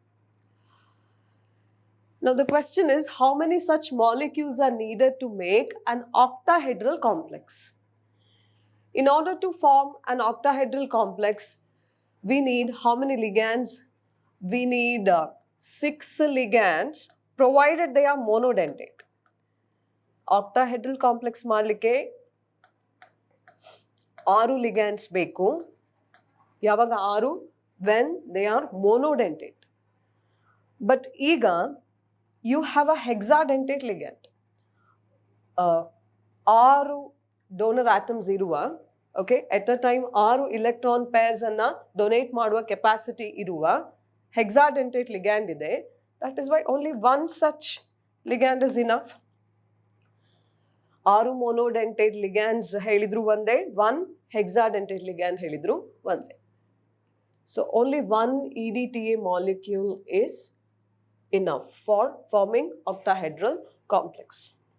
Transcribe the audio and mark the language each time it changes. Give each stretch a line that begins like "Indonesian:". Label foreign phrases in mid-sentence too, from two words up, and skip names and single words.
English: Now the question is, how many such molecules are needed to make an octahedral complex? In order to form an octahedral complex, we need how many ligands? We need 6 ligands, provided they are monodentate. Octahedral complex
Kannada: ಮಾಡಲಿಕ್ಕೆ 6 ligands ಬೇಕು. ಯಾವಾಗ 6?
English: When they are monodentate. But ಈಗ you have a hexadentate ligand. 6 donor atoms
Kannada: ಇರುವ, okay,
English: at a time 6 electron pairs
Kannada: ಅನ್ನ donate ಮಾಡುವ capacity ಇರುವ
English: hexadentate ligand
Kannada: ಇದೆ.
English: That is why only one such ligand is enough. 6 monodentate ligands
Kannada: ಹೇಳಿದ್ರು ಒಂದೇ,
English: 1 hexadentate ligand
Kannada: ಹೇಳಿದ್ರು ಒಂದೇ.
English: So only one EDTA molecule is enough for forming octahedral complex.